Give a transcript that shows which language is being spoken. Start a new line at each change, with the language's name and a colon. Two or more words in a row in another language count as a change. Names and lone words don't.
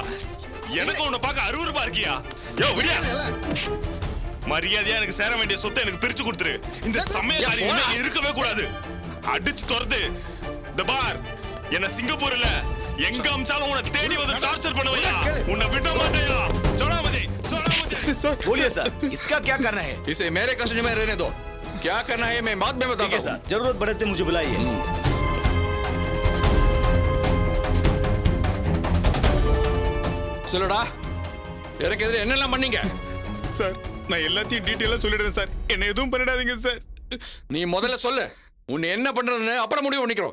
Tamil: எனக்கு உன்னை பார்க்க அருவருப்பா இருக்கியா? யோ விடியா, மரியாதையா எனக்கு சேர வேண்டிய சொத்தை எனக்கு பிரிச்சு கொடுத்துரு. இந்த சமயக்காரி இருக்கவே கூடாது. அடிச்சு துரத்து. இந்த பார், என்ன சிங்கப்பூர்ல எங்க அம்சாலும் உன்னை தேடி வந்து டார்ச்சர் பண்ணுவையா? உன்னை விட மாட்டேயா?
Hindi: छोड़ा मुझे, छोड़ा मुझे। बोलिए सर, इसका क्या करना है? इसे मेरे कस्टडी में रहने दो। क्या करना है मैं बाद में बताता हूं। सर जरूरत पड़े तो मुझे बुलाइए।
Tamil: சொல்லுடா, எனக்கு எதிர என்னெல்லாம் பண்ணீங்க? சார் நான் எல்லாத்தையும் டீடைலா சொல்லிடுறேன் சார், என்ன எதுவும் பண்ணிடாதீங்க சார். நீ முதல்ல சொல்லு, உன்னை என்ன பண்றதுன்னு அப்புறம் முடிவு பண்ணிக்கிறோம்.